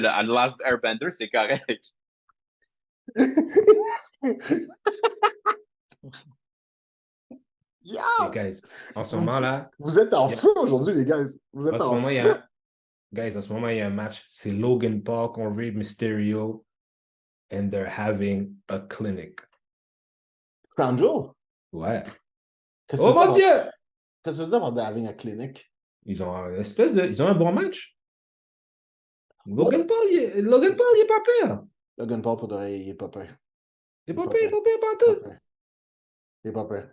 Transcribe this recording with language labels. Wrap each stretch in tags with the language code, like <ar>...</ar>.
<fr>Le Last Airbender, c'est correct. Yo! Les guys, en ce moment, là... Vous êtes en feu aujourd'hui, les gars. Vous êtes en feu. Guys, en ce moment, il y a un match. C'est Logan Paul contre Rey Mysterio.</fr> <en>And they're having a clinic. Crown Jewel?</en> <fr>Ouais. Oh mon Dieu! Qu'est-ce que tu veux dire par</fr> <en>having a clinic?</en> <fr>Ils ont un bon match. Logan Paul, il est pas pire. Logan Paul, pour de vrai, il est pas pire. Il est pas pire, pas tout. Il est pas pire.</fr>